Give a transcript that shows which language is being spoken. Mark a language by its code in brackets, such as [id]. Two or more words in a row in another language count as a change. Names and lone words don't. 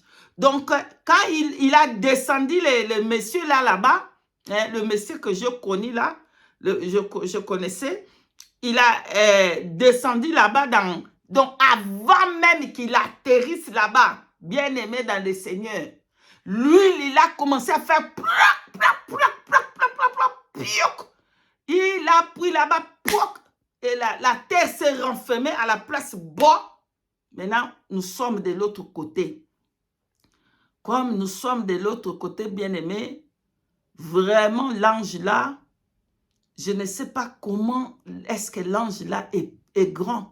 [fr] Donc, quand il a descendu le monsieur là-bas, hein, le monsieur que je connais là, je connaissais, il a descendu là-bas donc avant même qu'il atterrisse là-bas, bien aimé dans le Seigneur, l'huile, il a commencé à faire plac, plac, plac, plac, plac, plac, plac, pioc. Il a pris là-bas, pioc, et la terre s'est renfermée à la place bas. Maintenant, nous sommes de l'autre côté. Comme nous sommes de l'autre côté, bien aimé, vraiment l'ange là, je ne sais pas comment est-ce que l'ange là est grand.